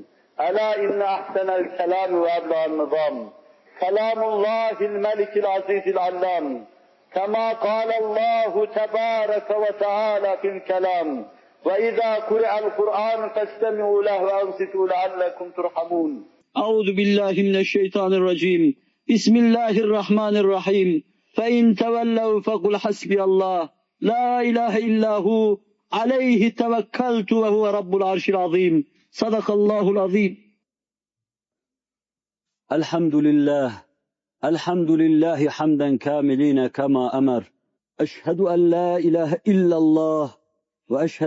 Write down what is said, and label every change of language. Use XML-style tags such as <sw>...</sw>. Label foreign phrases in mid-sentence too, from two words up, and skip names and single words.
<ar>ألا إن أحسن الكلام وأبلغ النظام. كلام الله الملك العزيز العلام. كما قال الله تبارك وتعالى في الكلام. وإذا قرئ القرآن فاستمعوا له وأنصتوا لعلكم ترحمون. أعوذ بالله من الشيطان الرجيم بسم الله الرحمن الرحيم فإن تولوا فقل حسبي الله لا إله إلا هو عليه توكلت وهو رب العرش العظيم صدق الله العظيم الحمد لله حمدا كاملين كما أمر أشهد أن لا إله إلا الله وأشهد</ar>